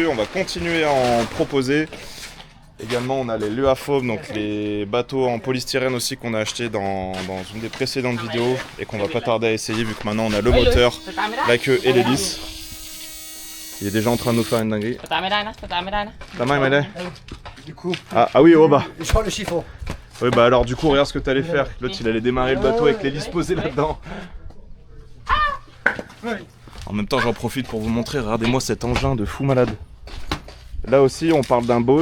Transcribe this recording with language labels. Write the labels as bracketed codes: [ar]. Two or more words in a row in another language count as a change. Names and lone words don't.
[fr] On va continuer à en proposer. Également on a les Luafom, donc les bateaux en polystyrène aussi qu'on a acheté dans une des précédentes vidéos et qu'on va pas tarder à essayer vu que maintenant on a le moteur, la queue et l'hélice. Il est déjà en train de nous faire une dinguerie. [th] สตาร์ทไม่ได้นะ สตาร์ทไม่ได้นะ [fr] Ta main, elle est. Du coup, Ah oui, oh bah. je prends le chiffon. Oui, bah alors du coup, regarde ce que t'allais faire. L'autre, il allait démarrer le bateau avec l'hélice posée là-dedans. En même temps, j'en profite pour vous montrer. Regardez-moi cet engin de fou malade. Là aussi, on parle d'un boat.